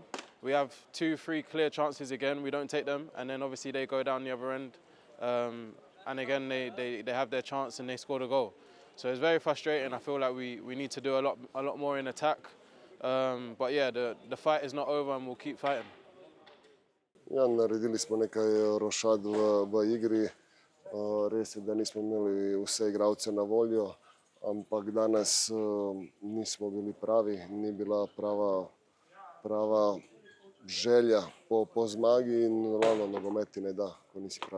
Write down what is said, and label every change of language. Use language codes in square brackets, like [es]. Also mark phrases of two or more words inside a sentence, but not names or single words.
[en] We have 2-3 clear chances again. We don't take them, and then obviously they go down the other end, and again they have their chance and they score the goal. So it's very frustrating. I feel like we need to do a lot more in attack. But yeah, the fight is not over and we'll keep fighting. [sl] Ja, naredili smo nekaj rošad v igri. Res je, da nismo imeli vse igralce na voljo. Ampak danes nismo bili pravi, ni bila prava želja po zmagi in normalno nogomet ti ne da, ko nisi pravi.